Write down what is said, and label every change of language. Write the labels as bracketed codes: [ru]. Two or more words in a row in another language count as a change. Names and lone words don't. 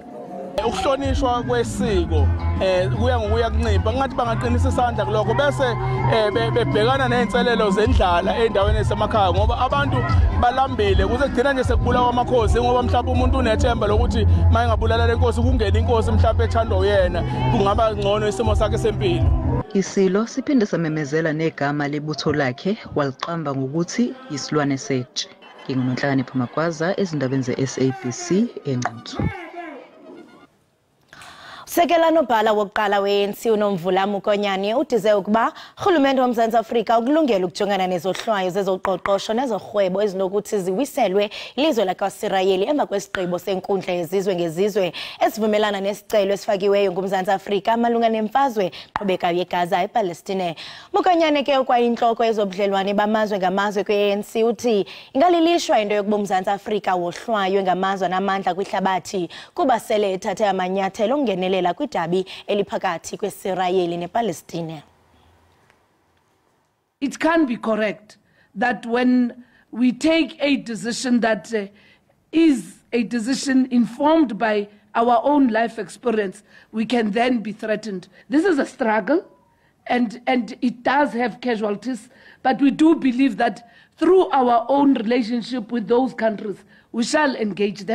[zu] Ukuhlonishwa kwesiko kuya ngokuya kuncipha ngathi bangaqinisa isandla kuloko bese bebhekana nezinselelo zendlala endaweni esemakhaya ngoba abantu balambile kuze kugcina nje sekubulawa kwamakhosi ngoba mhlawumbe umuntu unethemba lokuthi mayengabulala lenkosi kungena inkosi mhlawumbe ethandwa uyena kungaba ngcono isimo sakhe sempilo Isilo siphinde samemezela negama lebutho lakhe waliqamba ngokuthi isilwane setshe nginguNonhlakanipho Magwaza ezindabeni zeSABC enquthu [xh] Sekela nobhala wokuqala we-ANC uNomvula Mokonyane udize ukuba urhulumente womZantsi Afrika ukulungela ukujongana nezohlwayo zezoqoqosho nezorhwebo ezinokuthi ziwiselwe ilizwe lakwaSirayeli emva kwesigqibo senkundla yezizwe ngezizwe esivumelana nesicelo esifakiweyo ngumZantsi Afrika malunga nemfazwe qhubekayo yeGaza ePalestine. Mokonyane ke ukwayintloko ezobudlelwane bamazwe ngamazwe kwe-ANC uthi ingalilishwa into yokuba umZantsi Afrika wohlwayo ngamazwe namandla kwihlabathi kuba sele ethathe amanyathelo ongenelela kwidabi eliphakathi kweSirayeli nePalestine. [en] It can be correct that when we take a decision that is a decision informed by our own life experience, we can then be threatened. This is a struggle and it does have casualties, but we do believe that through our own relationship with those countries, we shall engage them.